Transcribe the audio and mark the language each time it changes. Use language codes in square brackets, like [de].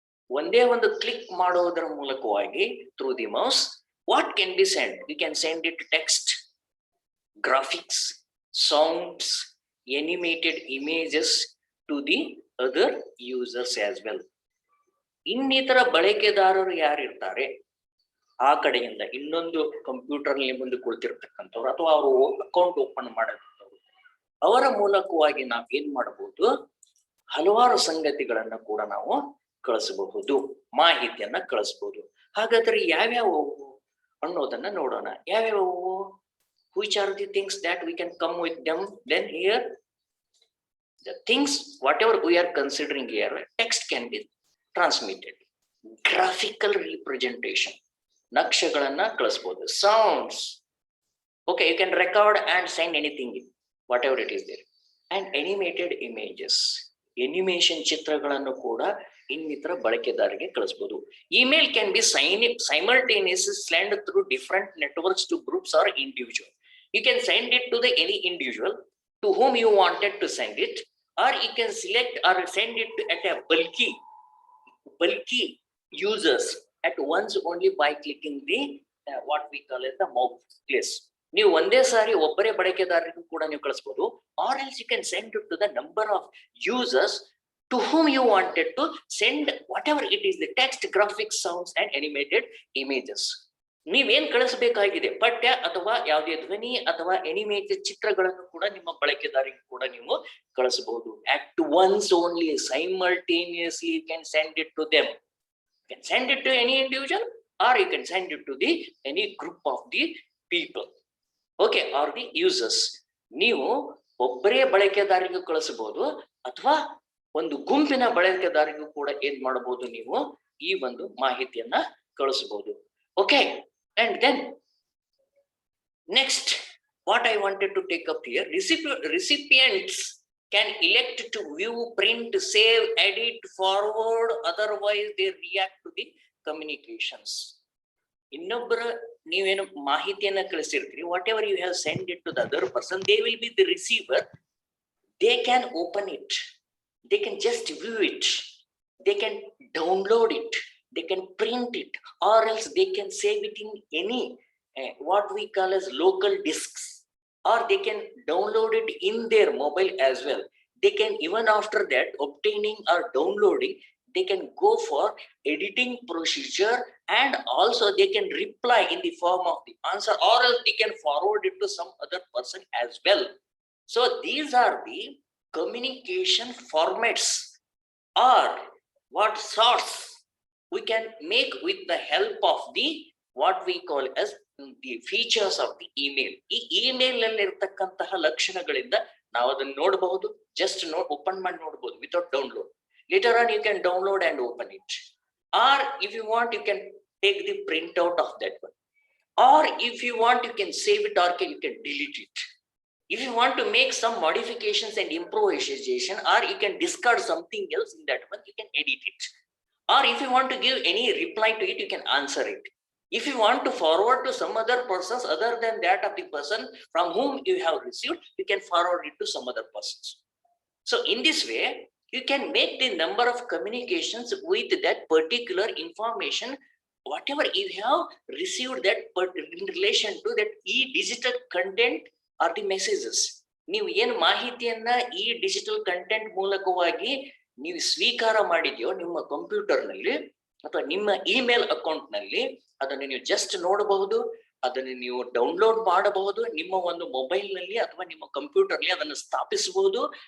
[kn] ಒಂದೇ ಒಂದು ಕ್ಲಿಕ್ ಮಾಡೋದರ ಮೂಲಕವಾಗಿ [en] Through the mouse what can be sent? We can send it text, graphics, sounds, animated images to the other users as well. [kn] ಇನ್ನಿತರ ಬಳಕೆದಾರರು ಯಾರಿರ್ತಾರೆ ಆ ಕಡೆಯಿಂದ ಇನ್ನೊಂದು ಕಂಪ್ಯೂಟರ್ ನಲ್ಲಿ ಮುಂದೆ ಕುಳಿತಿರ್ತಕ್ಕಂಥವ್ರು ಅಥವಾ ಅವರು ಅಕೌಂಟ್ ಓಪನ್ ಮಾಡಿರ್ತವ್ರು, ಅವರ ಮೂಲಕವಾಗಿ ನಾವು ಏನ್ ಮಾಡಬಹುದು? ಹಲವಾರು ಸಂಗತಿಗಳನ್ನ ಕೂಡ ನಾವು ಕಳಿಸಬಹುದು, ಮಾಹಿತಿಯನ್ನ ಕಳಿಸಬಹುದು. ಹಾಗಾದ್ರೆ ಯಾವ್ಯಾವ ಅನ್ನೋದನ್ನ ನೋಡೋಣ. ಯಾವ್ಯಾವು? [en] which are the things that we can come with them? Then here the things whatever we are considering here, text can be transmitted, graphical representation, [kn] ನಕ್ಷೆಗಳನ್ನ ಕಳಿಸಬಹುದು, [en] sounds, okay, you can record and send anything whatever it is there, and animated images, animation [kn] ಚಿತ್ರಗಳನ್ನು ಕೂಡ ಇನ್ನಿತರ ಬಳಕೆದಾರರಿಗೆ ಕಳಿಸಬಹುದು. [en] Email can be simultaneously sent through different networks to groups or individual. You can send it to the any individual to whom you wanted to send it, or you can select or send it at a bulky users at once only by clicking the what we call as the mouse place. [kn] ನೀವು ಒಂದೇ ಸಾರಿ ಒಬ್ಬರೇ ಬಳಕೆದಾರರಿಗೂ ಕೂಡ ನೀವು ಕಳಿಸಬಹುದು, [en] or else you can send it to the number of users to whom you wanted to send whatever it is, the text, graphics, sounds and animated images. [kn] ನೀವೇನ್ ಕಳಿಸಬೇಕಾಗಿದೆ, ಪಠ್ಯ ಅಥವಾ ಯಾವುದೇ ಧ್ವನಿ ಅಥವಾ ಅನಿಮೇಟೆಡ್ ಚಿತ್ರಗಳನ್ನು ಕೂಡ ನಿಮ್ಮ ಬಳಕೆದಾರರಿಗೆ ಕೂಡ ನೀವು ಕಳಿಸಬಹುದು. [en] At once only, simultaneously you can send it to them. You can send it to any individual, or you can send it to the any group of the people, okay, or the users. [kn] ನೀವು ಒಬ್ಬರೇ ಬಳಕೆದಾರರಿಗೂ ಕಳಿಸಬಹುದು ಅಥವಾ ಒಂದು ಗುಂಪಿನ ಬಳಕೆದಾರರಿಗೂ ಕೂಡ ಏನ್ ಮಾಡಬಹುದು, ನೀವು ಈ ಒಂದು ಮಾಹಿತಿಯನ್ನ ಕಳಿಸಬಹುದು. [en] Okay, and then next what I wanted to take up here, recipients can elect to view, print, save, edit, forward, otherwise they react to the communications. [kn] ಇನ್ನೊಬ್ಬರ ನೀವೇನು ಮಾಹಿತಿಯನ್ನ ಕಳಿಸಿರ್ತೀರಿ, [en] Whatever you have send it to the other person, they will be the receiver. They can open it, they can just view it, they can download it, they can print it, or else they can save it in any what we call as local disks, or they can download it in their mobile as well. They can, even after that obtaining or downloading, they can go for editing procedure, and also they can reply in the form of the answer, or else they can forward it to some other person as well. So these are the communication formats, or what sorts we can make with the help of the what we call as the features of the email. [kn] ಈ email ನಲ್ಲಿ ಇರತಕ್ಕಂತಹ ಲಕ್ಷಣಗಳಿಂದ ನಾವು ಅದನ್ನು ನೋಡಬಹುದು, just open ಮಾಡಿ ನೋಡಬಹುದು [en] Without download. Later on you can download and open it, or if you want you can take the printout of that one, or if you want you can save it, or you can delete it. If you want to make some modifications and improvisation, or you can discard something else in that one, you can edit it. or if you want to give any reply to it, you can answer it. If you want to forward to some other persons other than that of the person from whom you have received, you can forward it to some other persons. So in this way, you can make the number of communications with that particular information, whatever you have received that in relation to that digital content or the messages. [kn] ನೀವು ಏನು ಮಾಹಿತಿಯನ್ನ ಈ digital content ಮೂಲಕವಾಗಿ ನೀವು ಸ್ವೀಕಾರ ಮಾಡಿದ್ಯೋ ನಿಮ್ಮ computer ನಲ್ಲಿ ಅಥವಾ ನಿಮ್ಮ ಇಮೇಲ್ ಅಕೌಂಟ್ ನಲ್ಲಿ, ಅದನ್ನು ನೀವು ಜಸ್ಟ್ ನೋಡಬಹುದು, ಅದನ್ನು ನೀವು ಡೌನ್ಲೋಡ್ ಮಾಡಬಹುದು ನಿಮ್ಮ ಒಂದು ಮೊಬೈಲ್ ನಲ್ಲಿ ಅಥವಾ ನಿಮ್ಮ ಕಂಪ್ಯೂಟರ್ ನಲ್ಲಿ ಅದನ್ನು ಸ್ಥಾಪಿಸಬಹುದು.